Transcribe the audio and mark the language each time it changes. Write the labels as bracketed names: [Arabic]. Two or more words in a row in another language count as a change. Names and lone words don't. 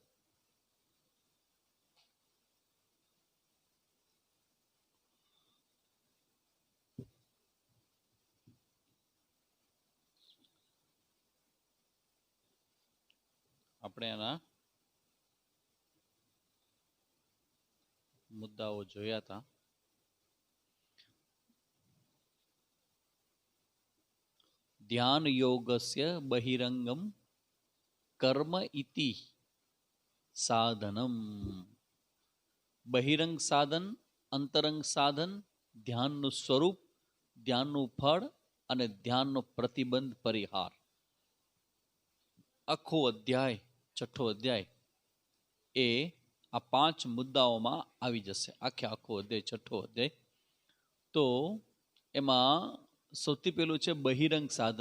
[Gujarati] આપણે આના મુદ્દાઓ જોયા હતા। [Sanskrit] ध्यान योगस्य बहिरंगम कर्म इति साधनम। [Gujarati] બહિરંગ સાધન, અંતરંગ સાધન, ध्यानનું સ્વરૂપ, ध्यानનું ફળ અને ध्यानનો પ્રતિબંધ પરિહાર। આખો અધ્યાય, છઠ્ઠો અધ્યાય એ આ 5 મુદ્દાઓમાં આવી જશે। આખો અધ્યાય, છઠ્ઠો અધ્યાય। તો એમાં સૌથી પહેલું છે બહિરંગ સાધન।